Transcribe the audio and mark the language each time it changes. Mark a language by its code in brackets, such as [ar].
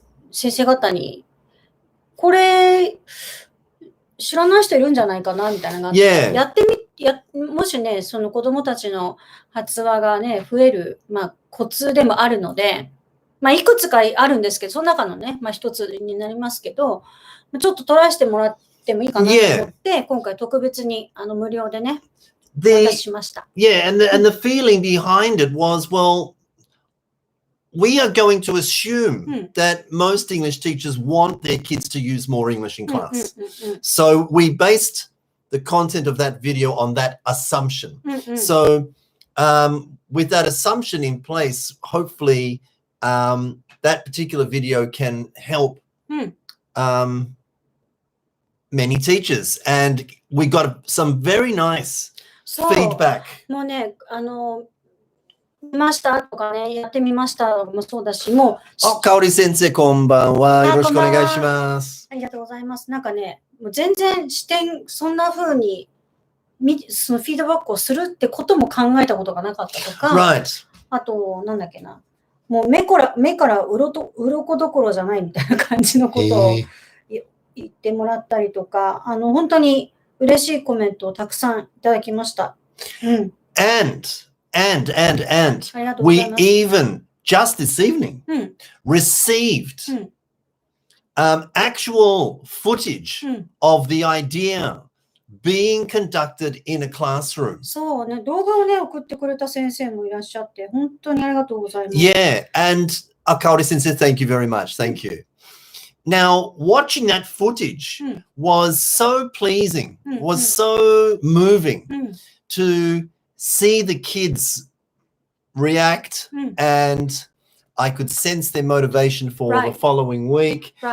[ja] 先生方に、これ、知らない人いるんじゃないかなみたいなのがあって、もしね、その子供たちの発話がね、増える、コツでもあるので、いくつかあるんですけど、その中のね、一つになりますけど、ちょっとトライしてもらってもいいかなと思って、今回特別に無料でね、お渡ししました。 [en] Yeah, and the feeling behind it was, well, we are going to assume that most English teachers want their kids to use more English in class. So we based the content of that video on that assumption. So with that assumption in place, hopefully that particular video can help many teachers. And we got some very nice feedback. [ja] もうね、見ましたとかね、やってみましたもそうだし、もう。かおり先生、こんばんは。よろしくお願いします。ありがとうございます。なんかね、もう全然そんな風に、そのフィードバックをするってことも考えたことがなかったとか、あと、なんだっけな、もう目から鱗どころじゃないみたいな感じのことを言ってもらったりとか、本当に嬉しいコメントをたくさんいただきました。 [en] And we even just this evening received actual footage of the idea being conducted in a classroom. [ja] そうね、動画をね、送ってくれた先生もいらっしゃって、本当にありがとうございます。 [en] Yeah, and Akaori sensei, thank you very much. Thank you. Now, watching that footage was so pleasing, was so moving to see the kids react and I could sense their motivation for the following week.